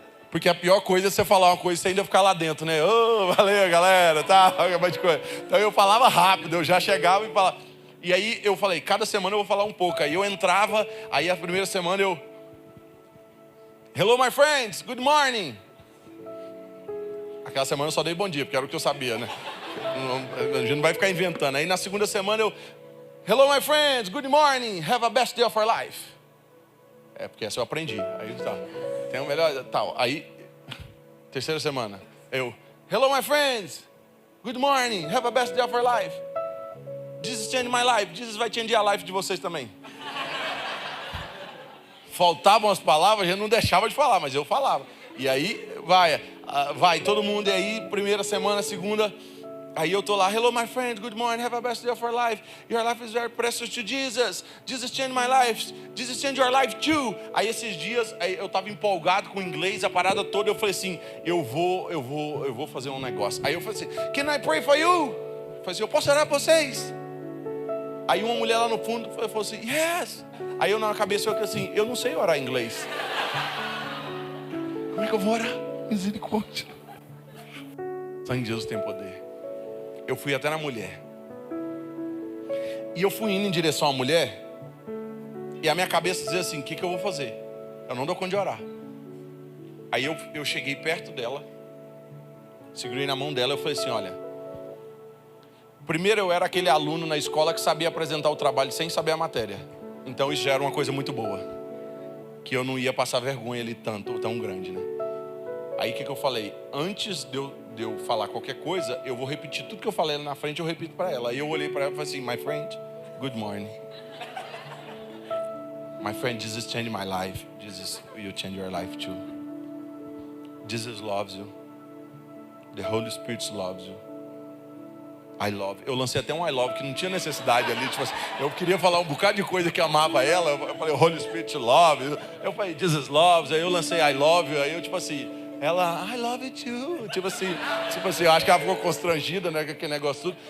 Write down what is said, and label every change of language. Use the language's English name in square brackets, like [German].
[Portuguese] Porque a pior coisa é você falar uma coisa e você ainda ficar lá dentro, né? Ô, valeu, galera, tá? Então eu falava rápido, eu já chegava e falava. E aí eu falei, cada semana eu vou falar um pouco. Aí eu entrava, aí a primeira semana eu... [English] Hello, my friends, good morning. [Portuguese] Aquela semana eu só dei bom dia, porque era o que eu sabia, né? A gente não vai ficar inventando. Aí na segunda semana eu... Hello, my friends, good morning, have a best day of our life. É, porque essa eu aprendi. Aí tá, tem o melhor, tal. Aí, terceira semana, eu... [English] Hello, my friends, good morning, have a best day of our life. Jesus changed my life, Jesus [Portuguese] vai [English] change a life [Portuguese] de vocês também. Faltavam as palavras, a gente não deixava de falar, mas eu falava. E aí, vai todo mundo, e aí, primeira semana, segunda... Aí eu tô lá, [English] hello my friend, good morning, have a best day of our life. Your life is very precious to Jesus. Jesus changed my life. Jesus changed your life too. [Portuguese] Aí esses dias, eu tava empolgado com o inglês, a parada toda, eu falei assim, eu vou fazer um negócio. Aí eu falei assim, [English] can I pray for you? [Portuguese] Eu falei assim, eu posso orar por vocês? Aí uma mulher lá no fundo falou assim, [English] yes. [Portuguese] Aí eu na cabeça eu falei assim, eu não sei orar em inglês. Como é que eu vou orar? Misericórdia. Só em Jesus tem poder. Eu fui até na mulher. E eu fui indo em direção à mulher. E a minha cabeça dizia assim, o que eu vou fazer? Eu não dou conta de orar. Aí eu cheguei perto dela. Segurei na mão dela e eu falei assim, olha. Primeiro eu era aquele aluno na escola que sabia apresentar o trabalho sem saber a matéria. Então isso já era uma coisa muito boa. Que eu não ia passar vergonha ali tão grande, né? Aí o que eu falei? Antes de eu falar qualquer coisa, eu vou repetir tudo que eu falei na frente, eu repito para ela. Aí eu olhei para ela e falei assim, [English] my friend, good morning. My friend, Jesus changed my life. Jesus will change your life too. Jesus loves you. The Holy Spirit loves you. I love. [Portuguese] Eu lancei até um [English] I love [Portuguese] que não tinha necessidade ali. Tipo assim, eu queria falar um bocado de coisa que amava ela. Eu falei, [English] Holy Spirit loves you. Eu falei, Jesus loves. [Portuguese] Aí eu lancei [English] I love you. [Portuguese] Aí eu, tipo assim, ela, [English] I love it too. [Portuguese] Tipo assim, eu acho que ela ficou constrangida, né, com aquele negócio tudo.